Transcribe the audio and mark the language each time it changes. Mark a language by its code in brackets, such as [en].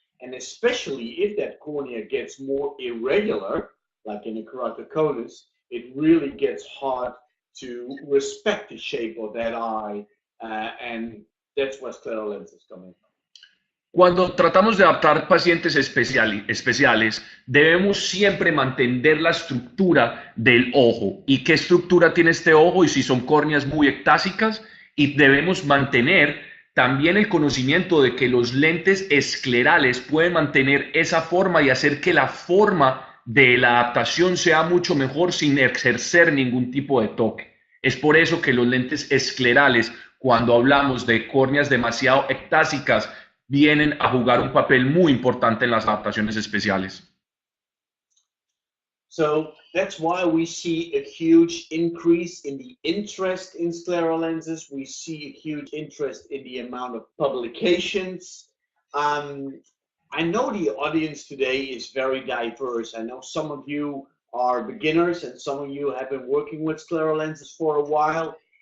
[en] And especially if that cornea gets more irregular, like in a keratoconus, it really gets hard to respect the shape of that eye, and that's where scleral lenses come in. [es] Cuando tratamos de adaptar pacientes especiales, debemos siempre mantener la estructura del ojo. ¿Y qué estructura tiene este ojo? Y si son córneas muy ectásicas, y debemos mantener también el conocimiento de que los lentes esclerales pueden mantener esa forma y hacer que la forma de la adaptación sea mucho mejor sin ejercer ningún tipo de toque. Es por eso que los lentes esclerales, cuando hablamos de córneas demasiado ectásicas, vienen a jugar un papel muy importante en las adaptaciones especiales. [en] So that's why we see a huge increase in the interest in scleral lenses. We see a huge interest in the amount of publications. I know the audience today is very diverse. I know some of you are beginners and some of you have been working with scleral lenses for a while.